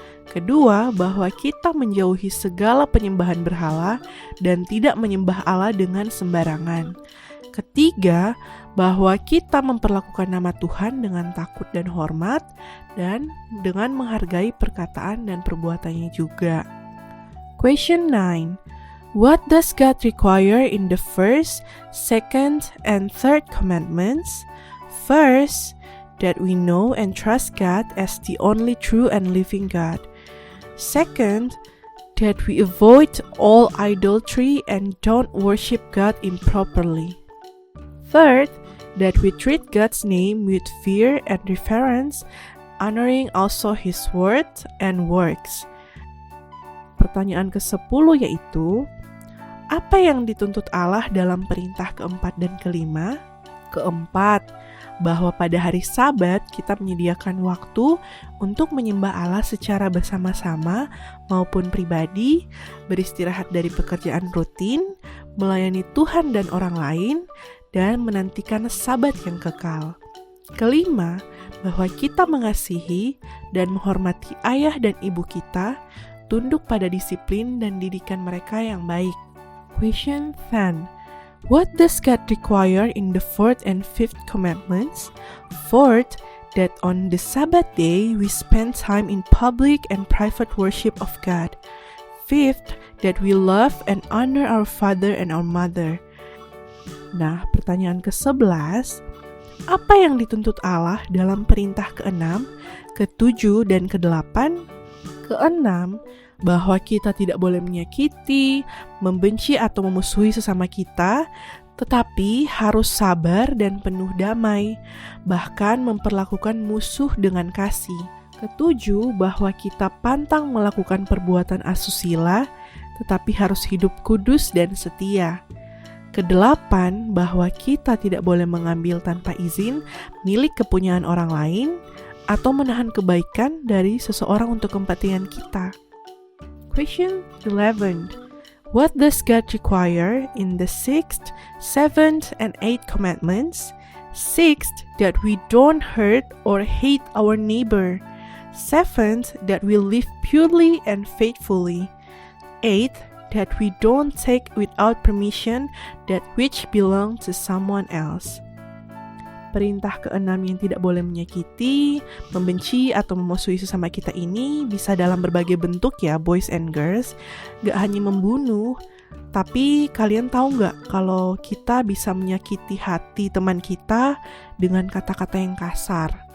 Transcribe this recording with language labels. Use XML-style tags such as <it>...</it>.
<id>Kedua, bahwa kita menjauhi segala penyembahan berhala dan tidak menyembah Allah dengan sembarangan. Ketiga, bahwa kita memperlakukan nama Tuhan dengan takut dan hormat dan dengan menghargai perkataan dan perbuatannya juga.</id> <en>Question 9. What does God require in the first, second, and third commandments? First, that we know and trust God as the only true and living God. Second, that we avoid all idolatry and don't worship God improperly. Third, that we treat God's name with fear and reverence, honoring also His word and works.</en> <id>Pertanyaan ke-10 yaitu, apa yang dituntut Allah dalam perintah keempat dan kelima? Keempat, bahwa pada hari Sabat kita menyediakan waktu untuk menyembah Allah secara bersama-sama maupun pribadi, beristirahat dari pekerjaan rutin, melayani Tuhan dan orang lain, dan menantikan Sabat yang kekal. Kelima, bahwa kita mengasihi dan menghormati ayah dan ibu kita, tunduk pada disiplin dan didikan mereka yang baik.</id> <en>Question 10. What does God require in the fourth and fifth commandments? Fourth, that on the Sabbath day we spend time in public and private worship of God. Fifth, that we love and honor our father and our mother.</en> <id>Nah, pertanyaan ke-11, apa yang dituntut Allah dalam perintah ke-6, ke-7, dan ke-8? Ke-6, bahwa kita tidak boleh menyakiti, membenci atau memusuhi sesama kita, tetapi harus sabar dan penuh damai, bahkan memperlakukan musuh dengan kasih. Ketujuh, bahwa kita pantang melakukan perbuatan asusila, tetapi harus hidup kudus dan setia. Kedelapan, bahwa kita tidak boleh mengambil tanpa izin milik kepunyaan orang lain, atau menahan kebaikan dari seseorang untuk kepentingan kita. Question 11. What does God require in the sixth, seventh, and eighth commandments? Sixth, that we don't hurt or hate our neighbor. Seventh, that we live purely and faithfully. Eighth, that we don't take without permission that which belong to someone else. Perintah ke-6 yang tidak boleh menyakiti, membenci, atau memusuhi sesama kita ini bisa dalam berbagai bentuk ya</id> <en>boys and girls.</en> <id>Gak hanya membunuh, tapi kalian tahu gak kalau kita bisa menyakiti hati teman kita dengan kata-kata yang kasar.</id>